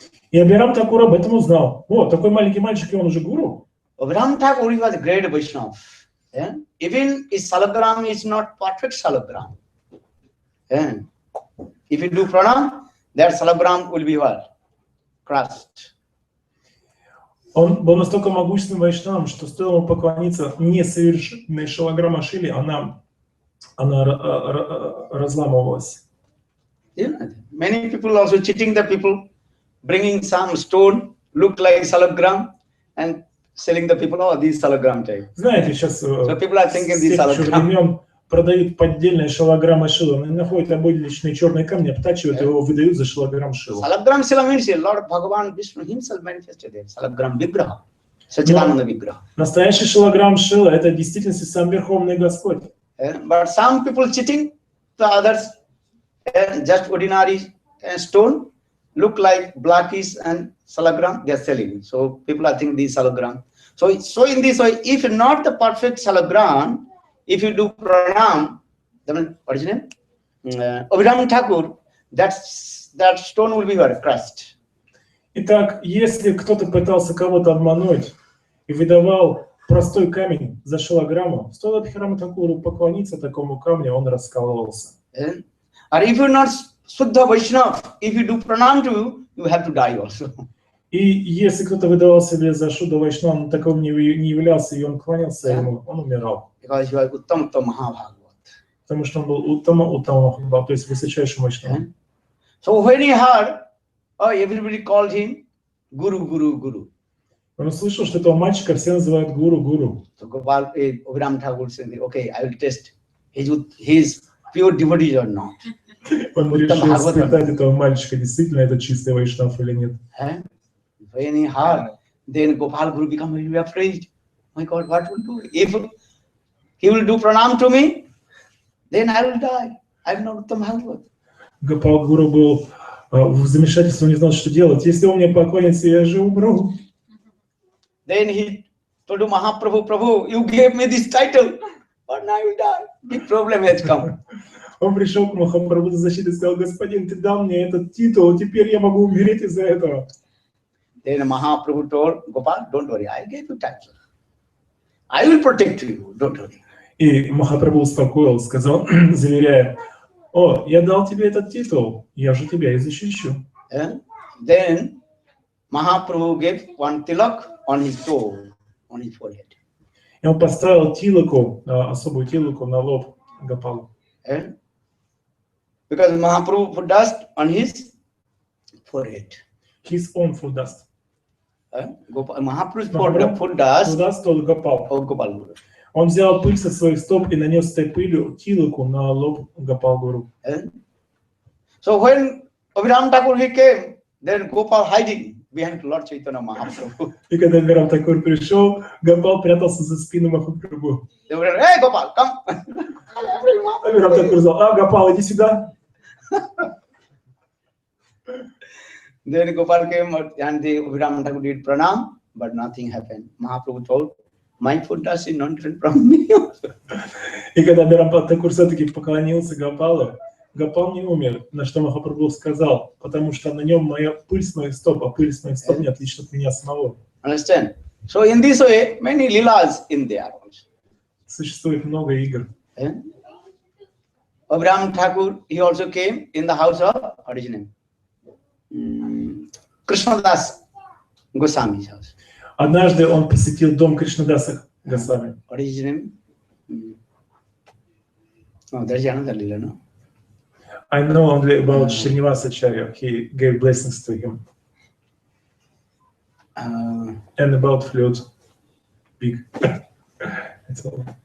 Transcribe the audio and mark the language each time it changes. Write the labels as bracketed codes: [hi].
[ru] И Абхирам Такур об этом узнал. О, такой маленький мальчик, и он уже гуру. [en] Abhiram Thakur was a great Vaishnava. Even his salagram is not perfect salagram. If you do pranam, that salagram will be what? Crushed. [ru] Он был настолько могущественным вайшнавом, что стоило ему поклониться несовершенной шалаграма Шили, она разламывалась. [en] Many people also cheating the people, bringing some stone, look like salagram, and selling the people, oh, these salagram type. [ru] Знаете, сейчас [en] So people are thinking these salagram. [ru] времен продают поддельные шалаграммы Шилы. Они находят обычные черные камни, обтачивают его, выдают за шалаграм Шилу. [en] Salagram Shila means Lord Bhagavan Vishnu himself manifested there. Salagram Vigraha, Sachidananda Vigraha. [ru] Настоящий шалаграм Шила — это в действительности сам Верховный Господь. [en] But some people cheating, the others just ordinary stone, look like blackish and salagram, they are selling. So people are thinking these salagram. So in this way, if not the perfect salagram, if you do pranam, then what is his name? Abhiram Thakur, that stone will be crushed. [ru] Итак, если кто-то пытался кого-то обмануть и выдавал простой камень за шалаграмму, стоило Абхираму Такуру поклониться такому камню, он раскалывался. [en] Or if you're not Suddha Vaishnava, if you do pranam to you, you have to die also. [ru] И если кто-то выдавал себе за Шудда Вайшнава, но таковым не являлся, и он клонился ему, он умирал. [en] Because you are Uttam Mahabhagavad. [ru] Потому что он был Уттама Махабхава, то есть высочайший Вайшнав. [en] So when he heard, oh, everybody called him Guru, Guru, Guru. [ru] Он услышал, что этого мальчика все называют Гуру, Гуру. [en] So Gopal, Abhiram Thakur said, okay, I will test his pure devotee or not. [ru] Он решил испытать этого мальчика, действительно это чистый Вайшнав или нет. [en] When he heard, then Gopal Guru became very afraid. My God, what will do? If he will do pranam to me, then I will die. I am not Uttam Bhagavad. [ru] Гопал Гуру был в замешательстве, он не знал, что делать. Если он мне поклонится, я же умру. [en] Then he told Mahaprabhu, Prabhu, you gave me this title, but now I will die. Big problem has come. [ru] Он пришел к Махапрабху за защитой и сказал: господин, ты дал мне этот титул, теперь я могу умереть из-за этого. [en] Then Mahaprabhu told Gopal, don't worry, I gave you title. I will protect you, don't worry. [ru] И Махапрабху успокоил, сказал, заверяя: О, я дал тебе этот титул, я же тебя и защищу. [en] Then Mahaprabhu gave one tilak on his toe, on his forehead. [ru] И он поставил тилаку, особую тилаку на лоб Гопалу. [en] Because Mahaprabhu put dust on his forehead. His own foot dust. Mahaprabhu put dust on Gopal. on Gopal. [ru] Он взял пыль со своих стоп и нанес этой пылью тилаку на лоб Гопал Гуру. [en] So when Abhiram Thakur he came, then Gopal hiding behind Lord Chaitanya Mahaprabhu. [ru] И когда Абхирам Такур пришел, Гопал прятался за спину Махапрабху. [en] They were like, hey Gopal, come. [ru] Абхирам Такур сказал, Гопал, иди сюда. [en] Then Gopal came and the Abhiram Thakur did pranam, but nothing happened. Mahaprabhu told, my foot dust is not different from me. [ru] И когда Абхирам Такур все-таки поклонился Гопалу, Гопал не умер, на что Махапрабху сказал, потому что на нем моя пыль с моих стоп, а пыль с моих стоп не отлична от меня самого. [en] Understand? So in this way, many lilas in there also. [ru] Существует много игр. [en] Abhiram Thakur, he also came in the house of, what is his name? Krishnadas Goswami's house. [ru] Однажды он посетил дом Кришнадаса Госвами. [en] What is his name? Oh, there's another lila, no? I know only about Srinivasa Acharya. He gave blessings to him. And about flute. Big. That's all.